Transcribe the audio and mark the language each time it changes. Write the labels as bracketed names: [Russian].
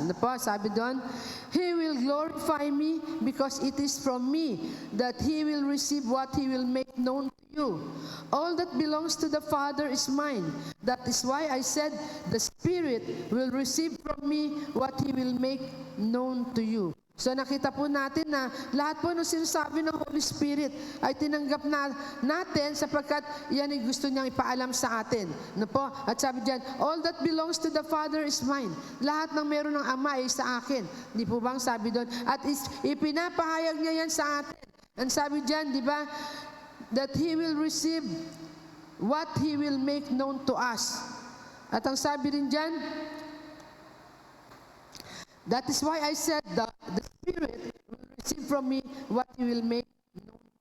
[Filipino] Ano po, sabi doon, [English] He will glorify me because it is from me that He will receive what He will make known to you. All that belongs to the Father is mine. That is why I said, the Spirit will receive from me what He will make known to you. [Filipino] So nakita po natin na lahat po ng sinasabi ng Holy Spirit ay tinanggap natin sapagkat yan ay gusto niyang ipaalam sa atin. No po? At sabi diyan, [English] all that belongs to the Father is mine. [Filipino] Lahat ng meron ng Ama ay sa akin. Di po bang sabi doon? At ipinapahayag niya yan sa atin. [English] And [Filipino] sabi diyan, di ba, [English] that He will receive what He will make known to us. [Filipino] At ang sabi rin diyan, [English] that is why I said the Spirit will receive from me what He will make known to you.